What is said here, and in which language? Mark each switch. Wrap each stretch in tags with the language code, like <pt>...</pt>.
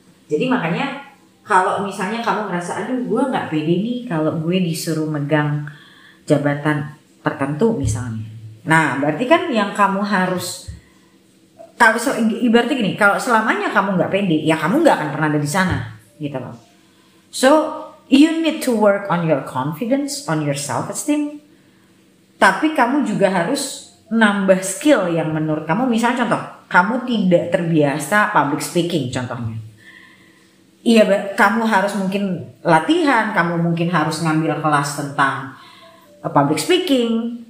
<id>Jadi makanya kalau misalnya kamu ngerasa aduh gue nggak pede nih kalau gue disuruh megang jabatan tertentu misalnya, nah berarti kan yang kamu harus, kalau ibaratnya gini, kalau selamanya kamu nggak pede ya kamu nggak akan pernah ada di sana gitu loh.</id> <en>So you need to work on your confidence, on your self-esteem.</en> <id>Tapi kamu juga harus nambah skill yang menurut kamu, misalnya contoh, kamu tidak terbiasa public speaking contohnya. Iya, kamu harus mungkin latihan, kamu mungkin harus ngambil kelas tentang public speaking.</id>